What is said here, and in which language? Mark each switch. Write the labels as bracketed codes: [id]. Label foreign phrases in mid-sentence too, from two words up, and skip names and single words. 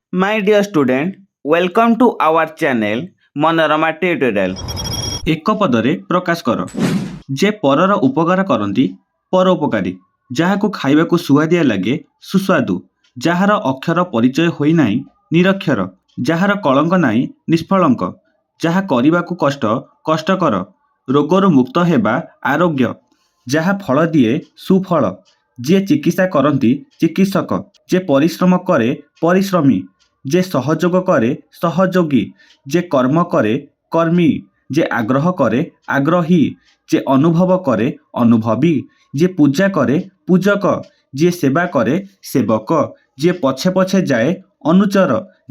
[en] My dear student, welcome to our channel Manorama Tutorial. [or] ଏକ ପଦରେ ପ୍ରକାଶ କର। ଯେ ପରର ଉପକାର କରନ୍ତି ପରୋପକାରୀ, ଯାହାକୁ ଖାଇବାକୁ ସୁଆଦିଆ ଲାଗେ ସୁସ୍ୱାଦୁ, ଯାହାର ଅକ୍ଷର ପରିଚୟ ହୋଇନାହିଁ ନିରକ୍ଷର, ଯାହାର କଳଙ୍କ ନାହିଁ ନିଷ୍କଳଙ୍କ, ଯାହା କରିବାକୁ କଷ୍ଟ କଷ୍ଟକର, ରୋଗରୁ ମୁକ୍ତ ହେବା ଆରୋଗ୍ୟ, ଯାହା ଫଳ ଦିଏ ସୁଫଳ, ଯିଏ ଚିକିତ୍ସା କରନ୍ତି ଚିକିତ୍ସକ, ଯେ ପରିଶ୍ରମ କରେ ପରିଶ୍ରମୀ, ଯେ ସହଯୋଗ କରେ ସହଯୋଗୀ, ଯେ କର୍ମ କରେ କର୍ମୀ, ଯେ ଆଗ୍ରହ କରେ ଆଗ୍ରହୀ, ଯେ ଅନୁଭବ କରେ ଅନୁଭବୀ, ଯିଏ ପୂଜା କରେ ପୂଜକ, ଯିଏ ସେବା କରେ ସେବକ, ଯିଏ ପଛେ ପଛେ ଯାଏ ଅନୁଚର, ଯେ